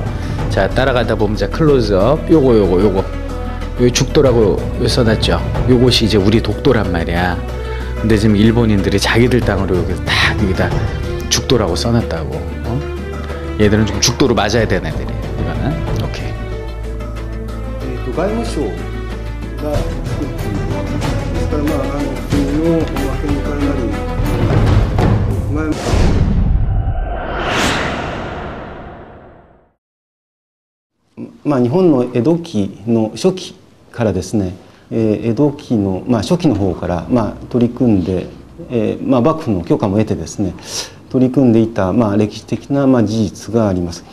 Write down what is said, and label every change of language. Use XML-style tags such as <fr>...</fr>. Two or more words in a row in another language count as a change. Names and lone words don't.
<ko>자, 따라가다 보면 자, 클로즈업, 요거 여기 죽도라고 써놨죠. 요것이 이제 우리 독도란 말이야. 근데 지금 일본인들이 자기들 땅으로 여기다 죽도라고 써놨다고. 얘들은 좀 죽도로 맞아야 되는 애들이. 이거는 오케이.</ko> <ja>外務省が作っているですから国の見解なり日本の江戸期の初期からですね、江戸期の初期の方から取り組んで、幕府の許可も得てですね取り組んでいた歴史的な事実があります。</ja>